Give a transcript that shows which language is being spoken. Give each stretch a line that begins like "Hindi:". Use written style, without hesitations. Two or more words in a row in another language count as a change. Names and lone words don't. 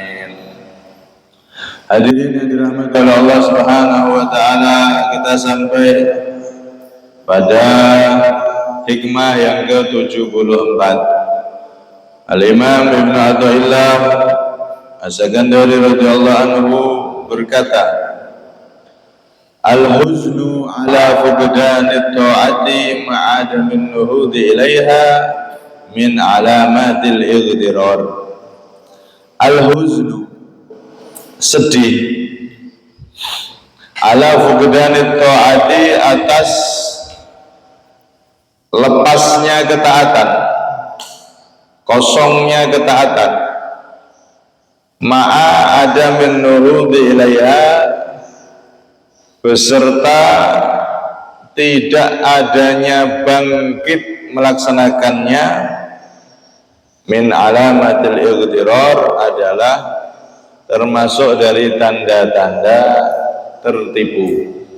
Indonesian: Hadirin yang dirahmati oleh Allah
Arabic: سبحانه وتعالى,
Indonesian: kita sampai pada hikmah yang ke-74. Al-Imam Ibnu Athaillah As-Sakandari
Arabic: رضي الله عنه
Indonesian: berkata,
Arabic: الحزن على فقدان الطاعات مع عدم النهوض إليها من علامات الاغترار. Al-huznu, sedih, على فقدان الطاعات,
Indonesian: atas lepasnya ketaatan, kosongnya ketaatan,
Arabic: مع عدم النهوض إليها,
Indonesian: beserta tidak adanya bangkit melaksanakannya.
Arabic: من علامات الاغترار
Indonesian: adalah termasuk dari tanda-tanda tertipu.